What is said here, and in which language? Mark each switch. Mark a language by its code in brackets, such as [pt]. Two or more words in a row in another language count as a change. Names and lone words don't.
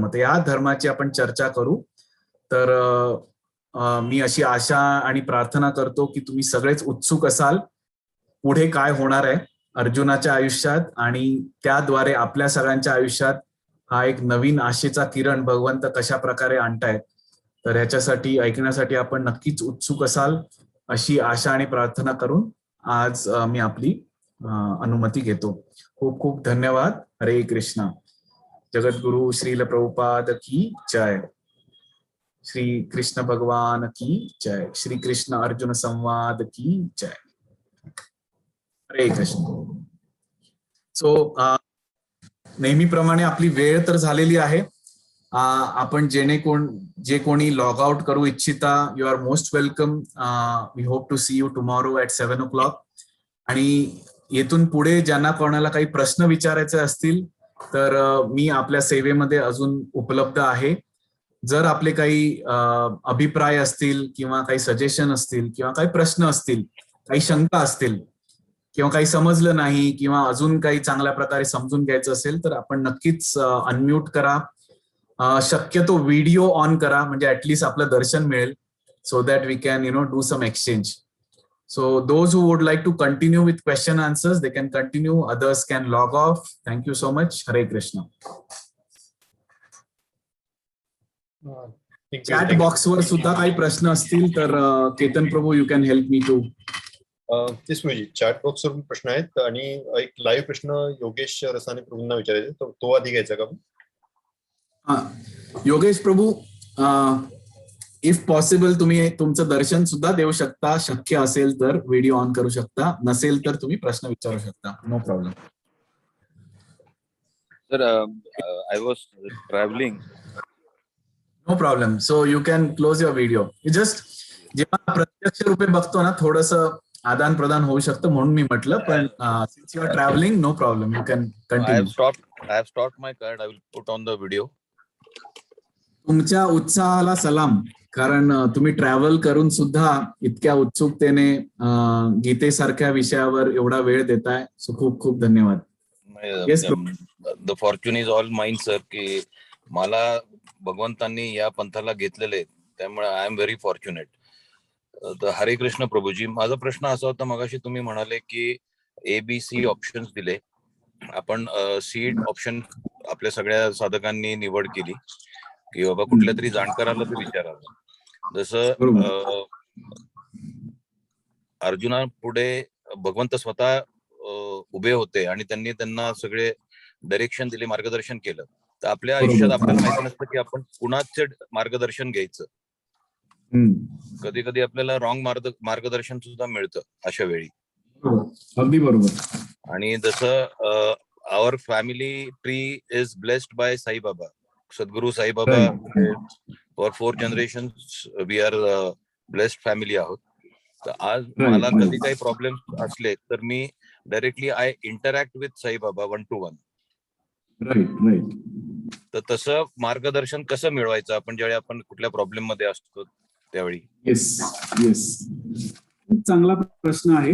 [mr] तर या धर्माची आपण चर्चा करू. तर मी अशी आशा आणि प्रार्थना करतो की तुम्ही सगळेच उत्सुक असाल पुढे काय होणार आहे अर्जुनाच्या आयुष्यात आणि त्याद्वारे आपल्या सगळ्यांच्या आयुष्यात हा एक नवीन आशेचा किरण भगवंत कशा प्रकारे आणतायत. तर ह्याच्यासाठी ऐकण्यासाठी आपण नक्कीच उत्सुक असाल अशी आशा आणि प्रार्थना करून आज मी आपली अनुमती घेतो. खूप खूप धन्यवाद. हरे कृष्णा. [hi] जगद्गुरु श्रील प्रभुपाद की जय. श्री कृष्ण भगवान की जय. श्री कृष्ण अर्जुन संवाद की जय. हरे कृष्ण. [mr] सो नेहमीप्रमाणे आपली वेळ तर झालेली आहे. आपण जे कोणी [en] log out [mr] करू इच्छिता, [en] You are most welcome. We hope to see you tomorrow at 7 o'clock. [mr] आणि येथून पुढे ज्यांना कोणाला काही प्रश्न विचारायचे असतील तर मी आपल्या सेवेमध्ये अजून उपलब्ध आहे. जर आपले काही अभिप्राय असतील किंवा काही सजेशन असतील किंवा काही प्रश्न असतील, काही शंका असतील किंवा काही समजलं नाही किंवा अजून काही चांगल्या प्रकारे समजून घ्यायचं असेल तर आपण नक्कीच अनम्यूट करा. शक्यतो [en] video on [mr] करा म्हणजे ऍटलीस्ट आपलं दर्शन मिळेल. [en] So that we can do some exchange. So those who would like to continue with question answers, they can continue. Others can log off. Thank you so much. Hare Krishna. Chat box [mr] वर सुद्धा काही प्रश्न असतील तर केतन प्रभू [en] you can help me too. [mr] तेच म्हणजे [en] chat box [mr] वर प्रश्न आहेत आणि एक लाईव्ह प्रश्न योगेश रसाने प्रभूंना विचारायचा, तो आधी घ्यायचा का? योगेश प्रभू, [en] if possible [mr] तुम्ही तुमचं दर्शन सुद्धा देऊ शकता. शक्य असेल तर [en] video on [mr] करू शकता, नसेल तर तुम्ही प्रश्न विचारू शकता. [en] No problem. Sir, I was travelling. No problem. So you can close your video. [mr] जस्ट जेव्हा प्रत्यक्ष रूपे बघतो ना थोडस आदान प्रदान होऊ शकतं म्हणून मी म्हटलं. [en] पण since you are travelling, no problem, You can continue. I have stopped my card. I will put on the video. [mr] तुमच्या उत्साहाला सलाम. कारण तुम्ही ट्रॅव्हल करून सुद्धा इतक्या उत्सुकतेने गीतेसारख्या विषयावर एवढा वेळ देताय. सो खूप खूप धन्यवाद. [en] The fortune is all mine sir, [mr] की मला भगवंतांनी या पंथाला घेतलेले, त्यामुळे [en] I am very fortunate. [mr] तर हरे कृष्ण प्रभूजी, माझा प्रश्न असा होता, मगाशी तुम्ही म्हणाले की ABC ऑप्शन्स दिले, आपण सीड ऑप्शन आपल्या सगळ्या साधकांनी निवड केली की बाबा कुठल्या तरी जाणकाराला ते विचारावं. जसं अर्जुना पुढे भगवंत स्वतः उभे होते आणि त्यांनी त्यांना सगळे डायरेक्शन दिले, मार्गदर्शन केलं. तर आपल्या आयुष्यात आपल्याला माहिती नसतं की आपण कुणाचे मार्गदर्शन घ्यायचं. कधी कधी आपल्याला रॉंग मार्गदर्शन सुद्धा मिळतं अशा वेळी. अगदी बरोबर. आणि जसं [en] our family tree is blessed by साईबाबा, सद्गुरू साईबाबा. for 4 generations we are blessed family आहोत. तर आज मला कधी काही प्रॉब्लेम असले तर मी डायरेक्टली I interact with Saibaba 1 to 1. [mr] तर तसं मार्गदर्शन कसं मिळवायचं आपण ज्यावेळी आपण कुठल्या प्रॉब्लेम मध्ये असतो त्यावेळी? [en] yes yes, [mr] खूप चांगला प्रश्न आहे.